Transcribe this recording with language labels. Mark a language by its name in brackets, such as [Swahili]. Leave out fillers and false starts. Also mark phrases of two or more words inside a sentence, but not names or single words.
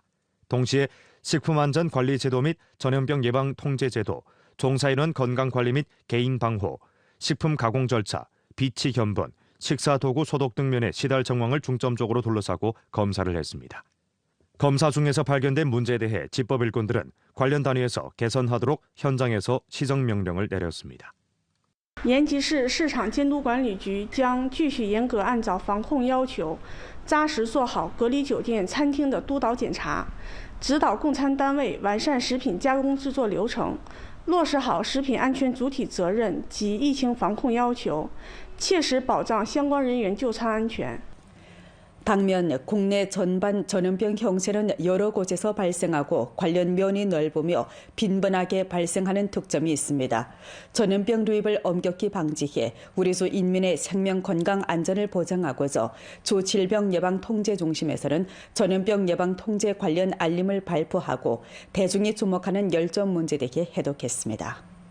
[Korean] 동시에 식품 안전 관리 제도 및 전염병 예방 통제 제도, 종사인원 건강 관리 및 개인 방호, 식품 가공 절차, 비치 견본, 식사 도구 소독 등 면의 시달 정황을 중점적으로 둘러싸고 검사를 했습니다. 검사 중에서 발견된 문제에 대해 집법일꾼들은 관련 단위에서 개선하도록 현장에서 시정명령을 내렸습니다. [Chinese] 延吉市市场监督管理局将继续严格按照防控要求，扎实做好隔离酒店、餐厅的督导检查，指导供餐单位完善食品加工制作流程，落实好食品安全主体责任及疫情防控要求，切实保障相关人员就餐安全。 [Korean] 당면 국내 전반 전염병 형세는 여러 곳에서 발생하고 관련 면이 넓으며 빈번하게 발생하는 특점이 있습니다. 전염병 유입을 엄격히 방지해 우리수 인민의 생명 건강 안전을 보장하고자 주 질병 예방 통제 중심에서는 전염병 예방 통제 관련 알림을 발표하고 대중이 주목하는 열전 문제 대해 해독했습니다.